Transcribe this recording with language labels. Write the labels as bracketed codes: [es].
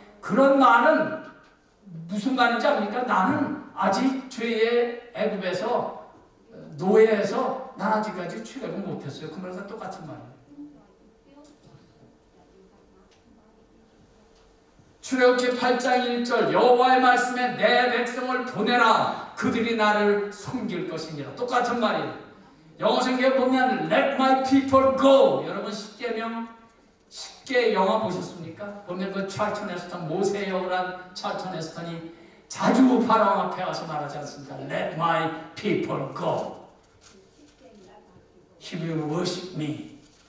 [ko] 그런 말은 무슨 말인지 압니까? 나는 아직 죄의 애굽에서 노예에서 난 아직까지 출애굽 못했어요. 그 말과 똑같은 말이에요. 출애굽기 8장 1절 여호와의 말씀에 내 백성을 보내라. 그들이 나를 섬길 것이니라. 똑같은 말이에요. 영어 성경에 보면 [en] Let my people go. [ko] 여러분 10계명 영화 보셨습니까? 보면 그 찰턴 헤스턴 모세의 여우란 찰턴 헤스턴이 자주 파라오 앞에 와서 말하지 않습니까? [en] Let my people go. He will worship me.